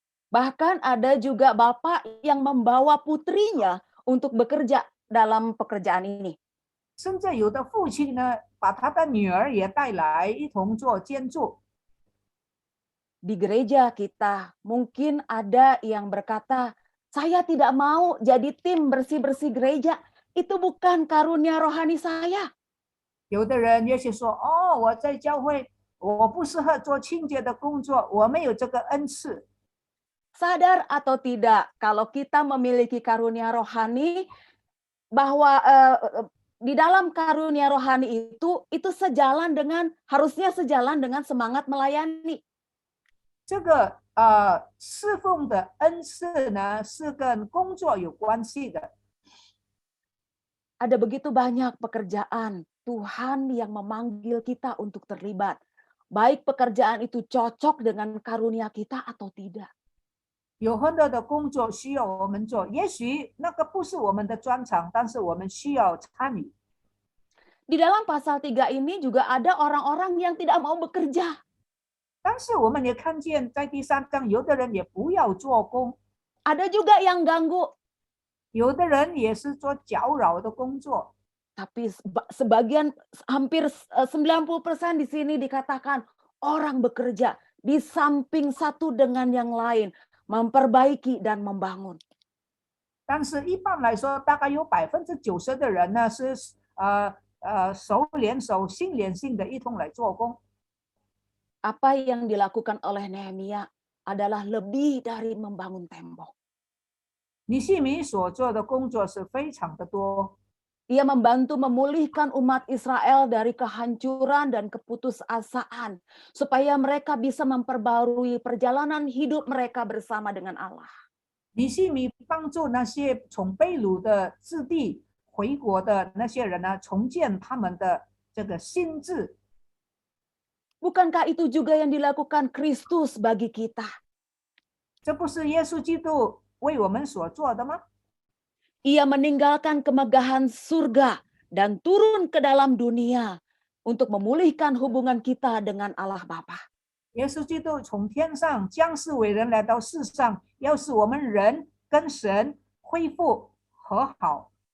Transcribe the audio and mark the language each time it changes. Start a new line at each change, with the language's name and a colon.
Indonesian: Bahkan ada juga bapak yang membawa putrinya untuk bekerja dalam pekerjaan ini.
Chinese: 甚至有的父亲呢，把他的女儿也带来一同做建筑。
Indonesian: Di gereja kita mungkin ada yang berkata, saya tidak mau jadi tim bersih-bersih gereja. Itu bukan karunia rohani saya.
Chinese: 有的人也许说，我在教会，我不适合做清洁的工作，我没有这个恩赐。
Indonesian: Sadar atau tidak, kalau kita memiliki karunia rohani, bahwa di dalam karunia rohani itu harusnya sejalan dengan semangat melayani.
Chinese: 这个侍奉的恩赐呢，是跟工作有关系的。
Indonesian: Ada begitu banyak pekerjaan Tuhan yang memanggil kita untuk terlibat. Baik pekerjaan itu cocok dengan karunia kita atau tidak.
Chinese: 有很多的工作需要我们做，也许那个不是我们的专长，但是我们需要参与。
Indonesian: Di dalam pasal 3 ini juga ada orang-orang yang tidak mau bekerja.
Chinese: 但是我们也看见，在第3章，有的人也不要做工，
Indonesian: Ada juga yang ganggu.
Chinese: 有的人也是做搅扰的工作。
Indonesian: Tapi sebagian hampir 90% di sini dikatakan orang bekerja di samping satu dengan yang lain, memperbaiki dan membangun.
Chinese: 但是一般来说，大概有90%的人呢是手连手、心连心的一同来做工。
Indonesian: Apa yang dilakukan oleh Nehemia adalah lebih dari membangun tembok.
Chinese: 尼希米所做的工作是非常的多。
Indonesian: Ia membantu memulihkan umat Israel dari kehancuran dan keputusasaan, supaya mereka bisa memperbarui perjalanan hidup mereka bersama dengan Allah.
Chinese: 尼西米帮助那些从被掳的之地回国的那些人呢，重建他们的这个心智。
Indonesian: Bukankah itu juga yang dilakukan Kristus bagi kita?
Chinese: 这不是耶稣基督为我们所做的吗？
Indonesian: Ia meninggalkan kemegahan surga dan turun ke dalam dunia untuk memulihkan hubungan kita dengan Allah Bapa.
Chinese: 耶稣基督从天上降世为人来到世上，要使我们人跟神恢复和好。